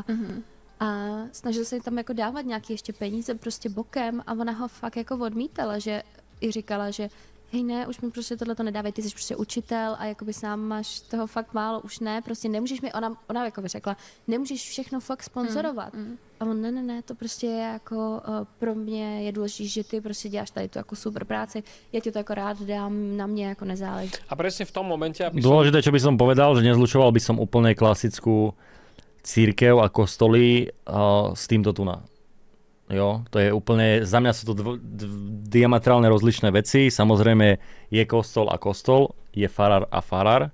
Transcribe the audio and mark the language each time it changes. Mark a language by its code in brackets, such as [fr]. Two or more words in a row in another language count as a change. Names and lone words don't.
[cs] A snažil se tam jako dávat nějaké ještě peníze prostě bokem a ona ho fakt jako odmítala, že i říkala, že hej ne, už mi prostě tohle to nedávej, ty jsi prostě učitel a jakoby sám máš toho fakt málo, už ne, prostě nemůžeš mi, ona jako by řekla, nemůžeš všechno fakt sponzorovat. A on ne, to prostě je jako pro mě je důležité, že ty prostě děláš tady tu jako super práci, já ti to jako rád dám, na mě jako nezáleží. [sk] A presne v tom momente, aby Dôležité, čo by som povedal, že nezlučoval by som úplne klasickú církev a kostoly s týmto tu na. Jo, to je úplne, za mňa sú to diametrálne rozličné veci. Samozrejme je kostol a kostol, je farár a farár.